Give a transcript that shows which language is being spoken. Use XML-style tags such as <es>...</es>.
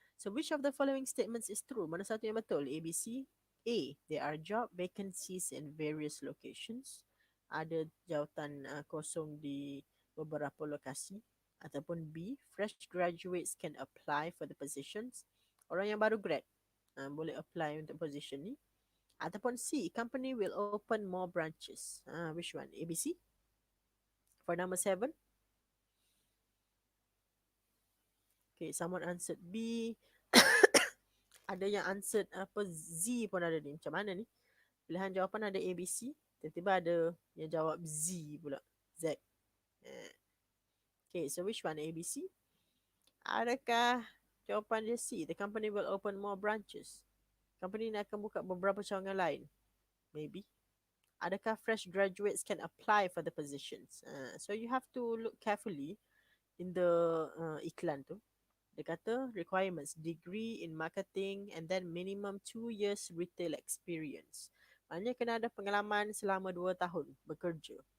<en>So which of the following statements is true?</en> <ms>Mana satu yang betul?</ms> <en>A, B, C. A. There are job vacancies in various locations.</en> <ms>Ada jawatan kosong di beberapa lokasi. Ataupun B.</ms> <en>Fresh graduates can apply for the positions.</en> <ms>Orang yang baru grad boleh apply untuk position ni. Ataupun C.</ms> <en>Company will open more branches. Which one? A, B, C? For number 7. Okay, someone answered B.</en> <ms>Ada yang answered apa Z pun ada ni. Macam mana ni? Pilihan jawapan ada A, B, C. Tiba-tiba ada yang jawab Z pula.</ms> <en>Z. Okay, so which one? A, B, C?</en> <ms>Adakah jawapan dia C?</ms> <en>The company will open more branches.</en> <ms>Company ni akan buka beberapa cawangan lain. Maybe.</ms> <en>Adakah fresh graduates can apply for the positions? So you have to look carefully in the iklan tu.</en> <ms>Dia kata</ms> <en>requirements, degree in marketing and then minimum 2 years retail experience.</en> <ms>Maknanya kena ada pengalaman selama 2 tahun bekerja.</ms>